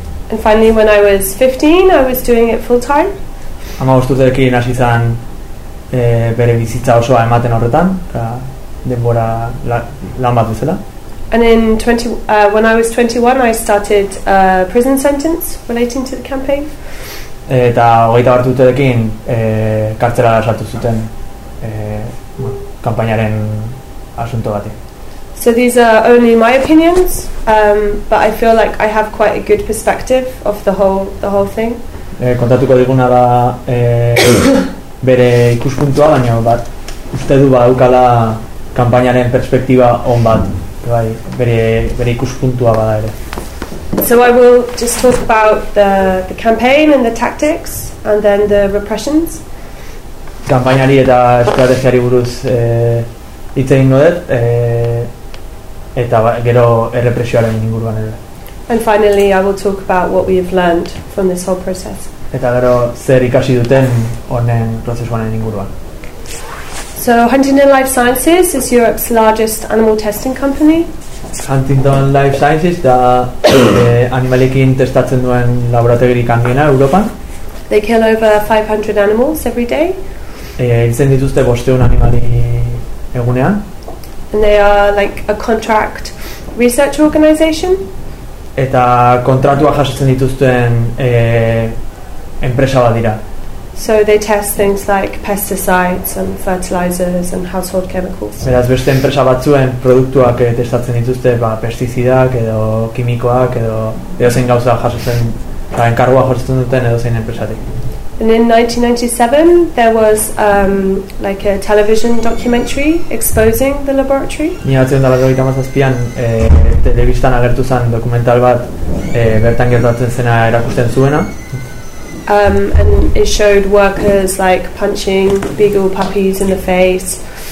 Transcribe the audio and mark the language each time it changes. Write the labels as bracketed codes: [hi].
[en] And finally when I was 15 I was doing it full time. [eu] 15 urterekin hasi zen bere bizitza osoa ematen horretan denbora lan bat bezala. [en] And in when I was 21 I started a prison sentence relating to the campaign. [eu] Eta 20 bat urterekin kartzela sartu zuten kanpainaren asunto batean. [en] So these are only my opinions, but I feel like I have quite a good perspective of the whole thing. [eu] Kontatuko diguna da bere ikuspuntua, baina bat uste du badaukala kanpainaren perspektiba on bat, bai, bere ikuspuntua bada ere. [en] So I will just talk about the campaign and the tactics and then the repressions. [eu] Kampainari eta estrategiari buruz hitz egingo dut eta gero errepresioaren inguruan ere. [en] And finally I will talk about what we have learned from this whole process. [eu] Eta gero zer ikasi duten honen prozesuaren inguruan. [en] So Huntington Life Sciences is Europe's largest animal testing company. [eu] Huntington Life Sciences da animalekin testatzen duen laborategirik handiena Europan. [en] They kill over 500 animals every day. [eu] Hiltzen dituzte 500 animali egunean. [en] And they are like a contract research organization. [eu] Eta kontratua jasotzen dituzten enpresa bat dira. [en] So they test things like pesticides and fertilizers and household chemicals. [eu] Beraz beste enpresa batzuen produktuak testatzen dituzte, ba pestizidak edo kimikoak edo edozein gauza jasotzen, ba enkargua jasotzen duten edozein enpresatik. [en] And in 1997 there was like a television documentary exposing the laboratory. [eu] 1997an telebistan agertu zen dokumental bat bertan gertatzen zena erakusten zuena. [en] And it showed workers like punching beagle puppies in the face.